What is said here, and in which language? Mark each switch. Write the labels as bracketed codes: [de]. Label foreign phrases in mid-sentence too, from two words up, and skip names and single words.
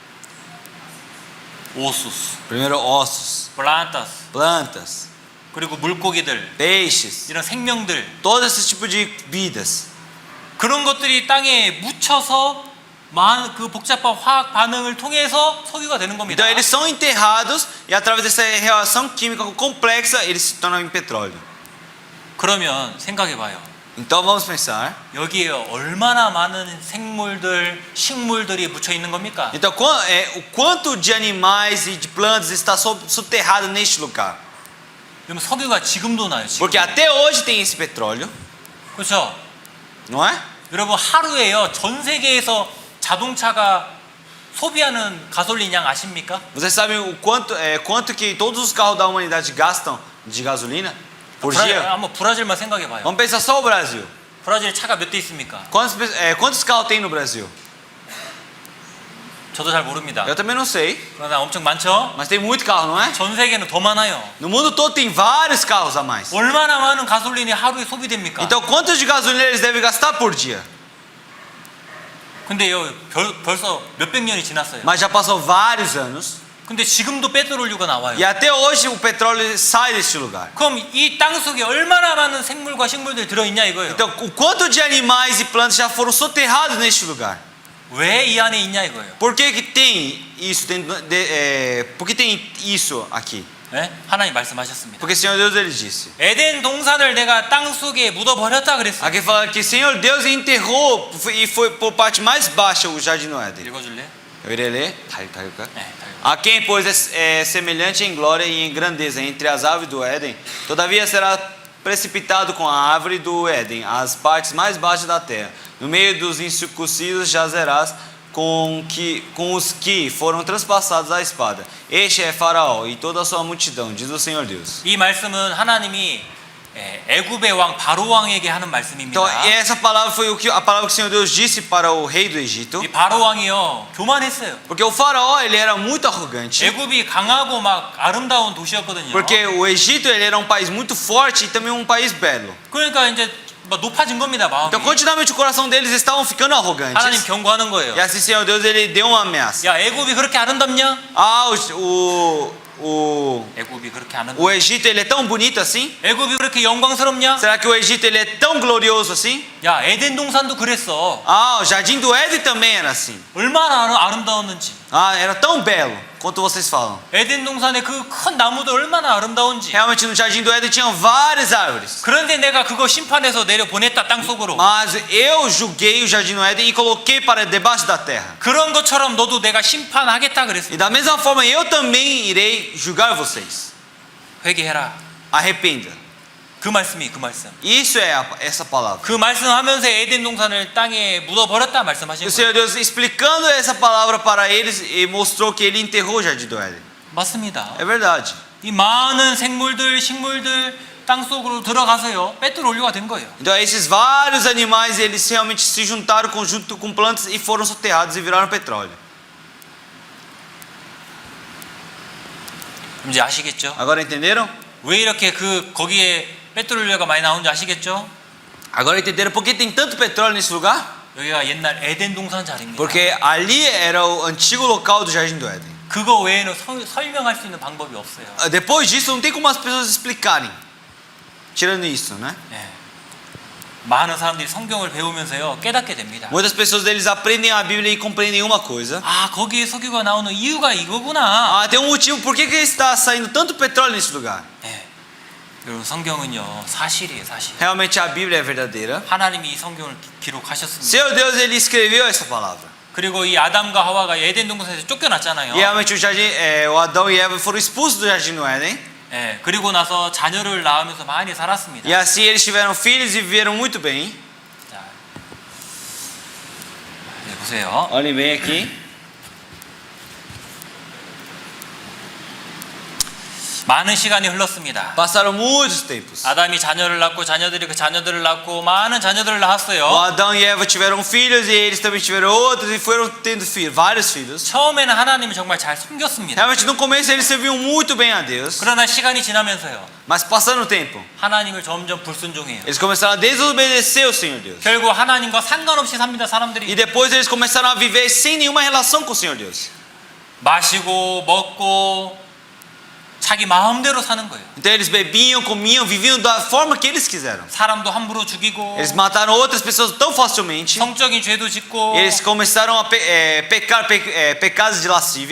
[pt] 오수스, Primeiro ossos, 플란타스, plantas, [ko] 그리고 물고기들, [pt] peixes, [ko] 이런 생명들 [pt] todo esse tipo de vidas. [ko] 그런 것들이 땅에 묻혀서 그 복잡한 화학 반응을 통해서 석유가 되는 겁니다. [pt] Então eles são enterrados e através dessa reação química complexa eles se tornam em petróleo. [ko] 그러면 생각해 봐요. [pt] Então vamos pensar. [ko] 여기에 얼마나 많은 생물들, 식물들이 묻혀 있는 겁니까? [pt] Então o quanto de animais e de plantas está soterrado neste lugar? [ko] 그럼 석유가 지금도 나요. 지금. [pt] Porque até hoje tem esse petróleo, [ko] 그렇죠? [pt] não é? [ko] 여러분 하루에요 전 세계에서 자동차가 소비하는 가솔린 양 아십니까? [pt] Vocês sabem o quanto que todos os carros da humanidade gastam de gasolina por dia? [ko] 한번 브라질만 생각해 봐요. [pt] Vamos pensar só o Brasil. [ko] 브라질 차가 몇 대 있습니까? [pt] Quantos carros tem no Brasil? [ko] 저도 잘 모릅니다. [pt] Eu também não sei, [ko] 그러나 엄청 많죠? [pt] mas tem muito carro, não é? [ko] 전 세계는 더 많아요. [pt] No mundo todo tem vários carros a mais. [ko] 얼마나 많은 가솔린이 하루에 소비됩니까? [pt] Então quanto de gasolina eles devem gastar por dia? [ko] 근데요 벌써 몇백 년이 지났어요. [pt] Mas já passou vários anos [ko] 근데 지금도 페트롤유가 나와요. [pt] e até hoje o petróleo sai deste lugar. [ko] 그럼 이 땅 속에 얼마나 많은 생물과 식물들이 들어있냐 이거예요. [pt] Então o quanto de animais e plantas já foram soterrados neste lugar? [ko] 왜 이 안에 있냐 이거예요. [pt] Por que tem isso? Por que tem isso aqui? [ko] 네? 하나님 말씀하셨습니다. [pt] Porque o Senhor Deus ele disse. [ko] 에덴 동산을 내가 땅 속에 묻어버렸다 그랬어요. [pt] Aqui fala que o Senhor Deus enterrou e foi por parte mais baixa o jardim do Éden. 읽어줄래요? Eu irei ler. [ko] 네, [pt] A quem, pois, é semelhante em glória e em grandeza entre as árvores do Éden, todavia será precipitado com a árvore do Éden, as partes mais baixas da terra. No meio dos incircuncisos jazerás com os que foram transpassados à espada. Este é Faraó e toda a sua multidão, diz o Senhor Deus. [ko] 이 말씀은 하나님이 애굽의 왕 바로 왕에게 하는 말씀입니다. [pt] Então, essa palavra foi a palavra que o Senhor Deus disse para o rei do Egito. [ko] 이 바로 왕이요 교만했어요. [pt] Porque o faraó, ele era muito arrogante. [ko] 애굽이 강하고 막 아름다운 도시였거든요. [pt] Porque o Egito, ele era um país muito forte e também um país belo. [ko] 그러니까 이제 막 높아진 겁니다 마음이. Então, continuamente o coração deles estavam ficando 하나님 [pt] arrogantes. [ko] 경고하는 거예요. [pt] E assim, Senhor Deus, ele deu uma ameaça. [ko] 야 애굽이 그렇게 아름답냐? [pt] Ah, [ko] 애굽이 그렇게 아름답냐? [pt] o Egito, ele é tão bonito assim? [ko] 애굽이 그렇게 영광스럽냐? [pt] Será que o Egito, ele é tão glorioso assim? [ko] 야 에덴 동산도 그랬어. [pt] Ah, o jardim do Éden também era assim. [ko] 얼마나 아름다웠는지. [pt] Ah, era tão belo quanto vocês falam. [ko] 에덴 동산의 그 큰 나무도 얼마나 아름다운지. [pt] Realmente no jardim do Éden tinham várias árvores. [ko] 그런데 내가 그거 심판해서 내려 보냈다 땅 속으로. [pt] Mas eu julguei o jardim do Éden e coloquei para debaixo da terra. [ko] 그런 것처럼 너도 내가 심판하겠다 [pt] E [ko] 그랬어. [pt] da mesma forma eu também irei julgar vocês. [ko] 회개해라. [pt] Arrependa. [ko] 그 말씀이 그 말씀. [pt] Isso é essa palavra. [ko] 그 말씀하면서 에덴 동산을 땅에 묻어버렸다 말씀하신 [pt] O [ko] 거예요. [pt] Senhor Deus explicando essa palavra para eles e mostrou que ele enterrou o jardim do Éden. [ko] 맞습니다. [pt] É verdade. [ko] 이 많은 생물들, 식물들 땅 속으로 들어가서요. 페트롤류가 된 거예요. [pt] Então esses vários animais eles realmente se juntaram junto com plantas e foram soterrados e viraram petróleo. [ko] 이제 아시겠죠? [pt] Agora entenderam? [ko] 왜 이렇게 거기에 페트롤류가 많이 나오는지 아시겠죠? [pt] Agora entenderam por que tem tanto petróleo nesse lugar? [ko] 여기가 옛날 에덴 동산 자리입니다. [pt] Porque ali era o antigo local do jardim do Éden. 그거 외에는 설명할 수 있는 방법이 없어요. Depois disso não tem como as pessoas explicarem. Tirando isso, né? [ko] 네. 많은 사람들이 성경을 배우면서요 깨닫게 됩니다. [pt] Muitas pessoas deles aprendem a Bíblia e compreendem uma coisa. [ko] 아 거기에 석유가 나오는 이유가 이거구나. [pt] Ah, tem um motivo por que está saindo tanto petróleo nesse lugar. [ko] 네. 여러분 성경은요 사실이에요 사실. [pt] Realmente a Bíblia é verdadeira. [ko] 하나님이 이 성경을 기록하셨습니다. [pt] Seu Deus ele escreveu essa palavra. [ko] 그리고 이 아담과 하와가 에덴 동산에서 쫓겨났잖아요. [pt] E realmente o Adão e Eva foram expulsos do jardim do Éden. [ko] 네. 그리고 나서 자녀를 낳으면서 많이 살았습니다. [pt] E assim eles tiveram filhos e viveram muito bem. [ko] 자, 네, 보세요. [pt] Olhem bem aqui. [ko] 많은 시간이 흘렀습니다. [pt] Passaram muitos tempos. [ko] 아담이 자녀를 낳고 자녀들이 그 자녀들을 낳고 많은 자녀들을 낳았어요. [pt] O Adão e Eva tiveram filhos e eles também tiveram outros e foram tendo filhos, vários filhos. [ko] 처음에는 하나님을 정말 잘 섬겼습니다. [pt] Realmente no começo eles serviam muito bem a Deus, [ko] 그러나 시간이 지나면서요. [pt] mas passando o tempo, [ko] 하나님을 점점 불순종해요. [pt] eles começaram a desobedecer o Senhor Deus. [ko] 결국 하나님과 상관없이 삽니다. [pt] E [ko] 사람들이 [pt] depois eles começaram a viver sem nenhuma relação com o Senhor Deus. [ko] 마시고 먹고 자기 마음대로 사는 거예요. [pt] Então eles bebiam, comiam, viviam da forma que eles quiseram. [ko] 사람도 함부로 죽이고 [pt] Eles mataram outras pessoas tão facilmente. [ko] 성적인 죄도 짓고 [pt] Eles começaram a pecar pecados de lascívia.